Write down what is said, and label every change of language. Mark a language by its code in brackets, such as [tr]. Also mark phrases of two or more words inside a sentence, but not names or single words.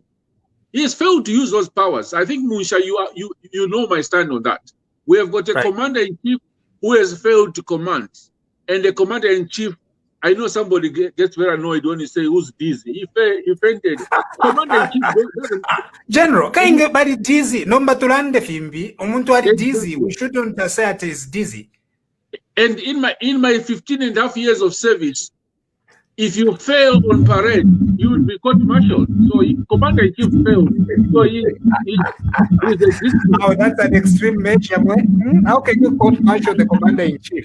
[en] He has failed to use those powers. I think, Musha, you know my stand on that. We have got a commander-in-chief who has failed to command. And the commander-in-chief, I know somebody gets very annoyed when you say who's dizzy. He fainted. Commander-in-chief doesn't... General, can bari dizzy? [bem] Nomba tulande fimbi. Umuntu ari dizzy. [en] We shouldn't say it is dizzy. And in my 15 and a half years of service, if you fail on parade, you will be court-martialed. So Commander-in-Chief failed. So he's Oh, that's an extreme measure. How can you court-martial the Commander-in-Chief?